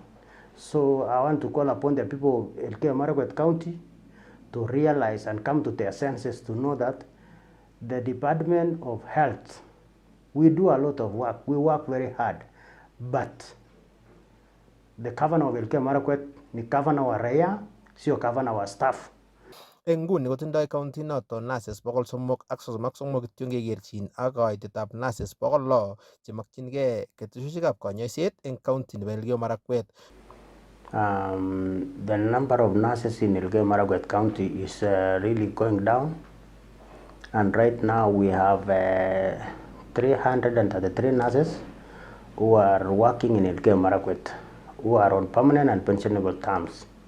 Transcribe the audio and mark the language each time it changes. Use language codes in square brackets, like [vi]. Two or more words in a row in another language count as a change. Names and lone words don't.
[en] So I want to call upon the people of Elgeyo Marakwet County to realize and come to their senses to know that the Department of Health, we do a lot of work. We work very hard. But the governor of Elgeyo Marakwet [sw] ni governor wa raia, sio governor wa staff. [kln] Eng nguni kotindoi county noto nurses 333 kityo ngekerchin ak kaitetab nurses 600 chemokyingei ketesiosiekab konyoiset eng county nebo Elgeyo Marakwet. [en] The number of nurses in Elgeyo Marakwet County is really going down, and right now we have 333 nurses who are working in Elgeyo Marakwet, who are on permanent and pensionable terms.